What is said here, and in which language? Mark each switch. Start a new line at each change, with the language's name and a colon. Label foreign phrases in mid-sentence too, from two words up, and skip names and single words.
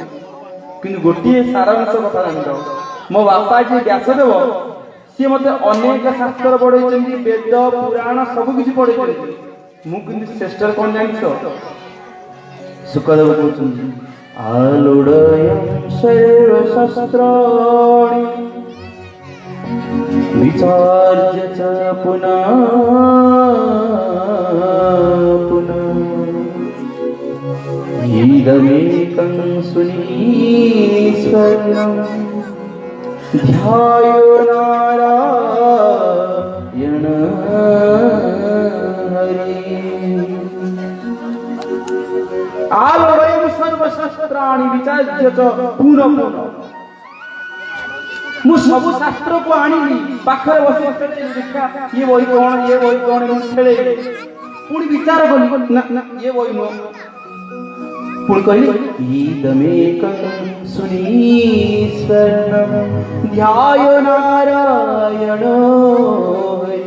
Odia: କିନ୍ତୁ ଗୋଟିଏ ସାରାଂଶ କଥା ଜାଣିବ, ମୋ ବାପା ଯିଏ ବ୍ୟାସଦେବ, ସିଏ ମତେ ଅନେକ ଶାସ୍ତ୍ର ପଢେଇଛନ୍ତି, ବେଦ ପୁରାଣ ସବୁ କିଛି ପଢେଇଛନ୍ତି। ମୁଁ କିନ୍ତୁ ଶ୍ରେଷ୍ଠ କଣ ଜାଣିଛ? ଶୁକଦେବ କହୁଛନ୍ତି,
Sanskrit: ଆଲୋଡ଼ୟଂ ସର୍ବଶାସ୍ତ୍ରାଣି विचार्य च पुनः पुनः इदमेकं सुनीश्वरं ध्यायो नारायण हरि। आलोडयं सर्वशास्त्राणि विचार्य च पुनः पुनः।
Odia: ମୁଁ ସବୁ ଶାସ୍ତ୍ରକୁ ଆଣିଲି, ପାଖରେ ବସି ଦେଖିବା ଇଏ ବହି କଣ, ଇଏ ବହି କଣ, ଖେଳେ। ପୁଣି ବିଚାର କଲି, ନା ନା ଇଏ ବହି ନୁହଁ। ପୁଣି କହିଲି,
Sanskrit: ଇଦମେକଂ ସୁନୀଶ୍ୱରଂ ଧ୍ୟାୟ ନାରାୟଣ ହରି।